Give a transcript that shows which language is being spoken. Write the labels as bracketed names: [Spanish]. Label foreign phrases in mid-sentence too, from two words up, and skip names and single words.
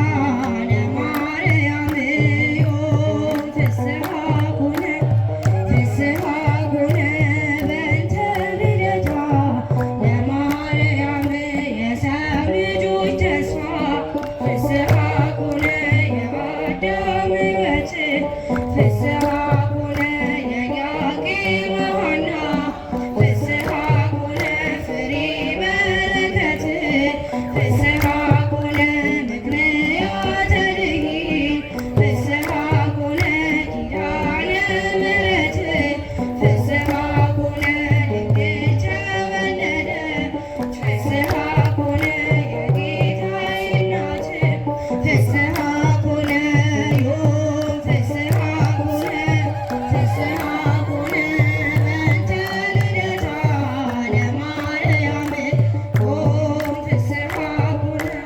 [Geez] ለማርያም ዮም ፍስሐ ኮነ ፍስሐ ኮነ በእንተ ልደታ ለማርያም [Amharic] የሰው ልጆች ተስፋ [Geez] ፍስሐ ኮነ [Amharic] የአዳም ሕይወት [Geez] ፍስሐ ኮነ [Amharic] የያዕቆብ ሐና [Geez] ፍስሐ ኮነ ፍሬ በረከት ፍስሐ ኮነ ምክንያተ ድኅነት ፍስሐ ኮነ ኪዳነ ምሕረት ፍስሐ ኮነ [Amharic] ድንግል ተወለደች [Geez] ፍስሐ ኮነ [Amharic] የጌታዬ እናት [Geez] ፍስሐ ኮነ ዮም ፍስሐ ኮነ ፍስሐ ኮነ በእንተ ልደታ ለማርያም ዮም ፍስሐ ኮነ